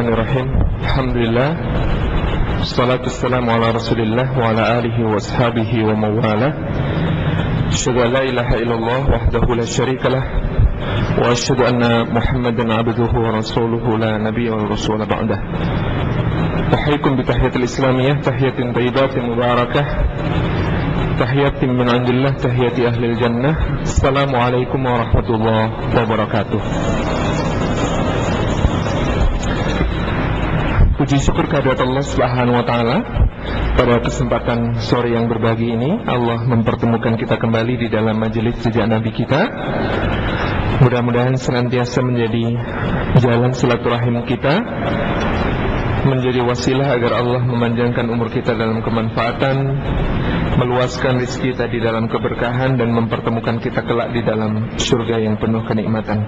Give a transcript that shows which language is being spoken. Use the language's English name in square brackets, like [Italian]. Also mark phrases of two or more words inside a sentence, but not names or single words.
[Arabic] بسم الله الرحمن الرحيم. الحمد لله، والصلاة والسلام على رسول الله وعلى آله وأصحابه ومن والاه. أشهد أن لا إله إلا الله وحده لا شريك له وأشهد أن محمدا عبده ورسوله لا نبي ولا رسول بعده. تحيتكم بتحية الإسلامية، تحية طيبة مباركة، تحية من عند الله، تحية أهل الجنة. السلام عليكم ورحمة الله وبركاته. [Indonesian] Puji syukur kehadirat Allah [Arabic] سبحانه وتعالى. [Indonesian] Pada kesempatan sore yang berbagi ini, Allah mempertemukan kita kembali di dalam majelis jejak Nabi kita. Mudah-mudahan senantiasa menjadi jalan silaturahim kita, menjadi wasilah agar Allah memanjangkan umur kita dalam kemanfaatan, meluaskan rezeki kita di dalam keberkahan, dan mempertemukan kita kelak di dalam surga yang penuh kenikmatan.